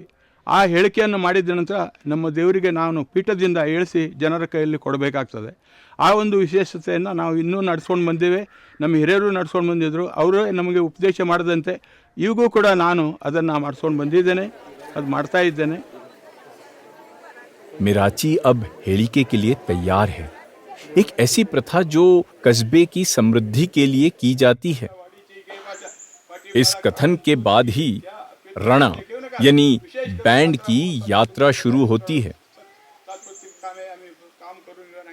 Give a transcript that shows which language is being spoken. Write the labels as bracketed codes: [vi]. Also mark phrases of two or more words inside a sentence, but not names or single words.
[kn] ಆ ಹೇಳಿಕೆಯನ್ನು ಮಾಡಿದ ನಂತರ ನಮ್ಮ ದೇವರಿಗೆ ನಾನು ಪೀಠದಿಂದ ಏಳಿಸಿ ಜನರ ಕೈಯಲ್ಲಿ ಕೊಡಬೇಕಾಗ್ತದೆ. ಆ ಒಂದು ವಿಶೇಷತೆಯನ್ನು ನಾವು ಇನ್ನೂ ನಡೆಸ್ಕೊಂಡು ಬಂದೇವೆ. ನಮ್ಮ ಹಿರಿಯರು ನಡೆಸ್ಕೊಂಡು ಬಂದಿದ್ದರು. ಅವರೇ ನಮಗೆ ಉಪದೇಶ ಮಾಡಿದಂತೆ ಈಗೂ ಕೂಡ ನಾನು ಅದನ್ನು ಮಾಡಿಸ್ಕೊಂಡು ಬಂದಿದ್ದೇನೆ, ಅದು ಮಾಡ್ತಾ ಇದ್ದೇನೆ. [hi] मिराची अब हेलिके के लिए तैयार है। एक ऐसी प्रथा जो कस्बे की समृद्धि के लिए की जाती है। इस कथन के बाद ही रणा यानी बैंड की यात्रा शुरू होती है।